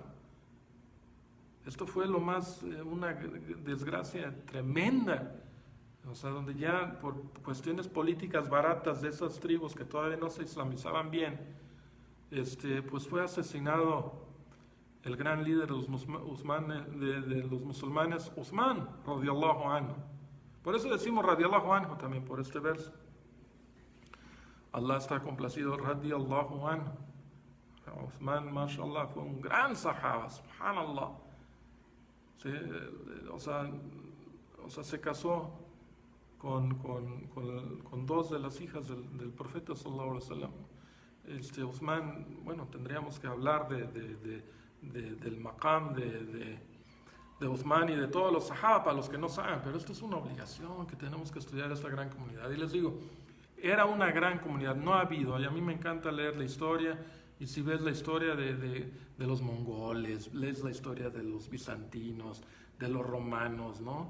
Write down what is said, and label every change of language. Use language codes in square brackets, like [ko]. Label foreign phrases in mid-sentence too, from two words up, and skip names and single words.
[es] Esto fue una desgracia tremenda. O sea, donde ya por cuestiones políticas baratas de esas tribus que todavía no se islamizaban bien, pues fue asesinado el gran líder de los musulmanes, [ar] Uthman, رضي الله عنه. [es] Por eso decimos [ar] رضي الله عنه [es] también por este verso. Allah está complacido, [ar] رضي الله عنه. [es] Uthman, mashallah, fue un gran sahaba, subhanallah. O sea, se casó con dos de las hijas del profeta [ar] صلى الله عليه وسلم. [es] Uthman, bueno, tendríamos que hablar del maqam de Uthman y de todos los sahaba, para los que no saben, pero esto es una obligación que tenemos que estudiar esta gran comunidad. Y les digo, era una gran comunidad, no ha habido, y a mí me encanta leer la historia, y si ves la historia de los mongoles, lees la historia de los bizantinos, de los romanos, ¿no?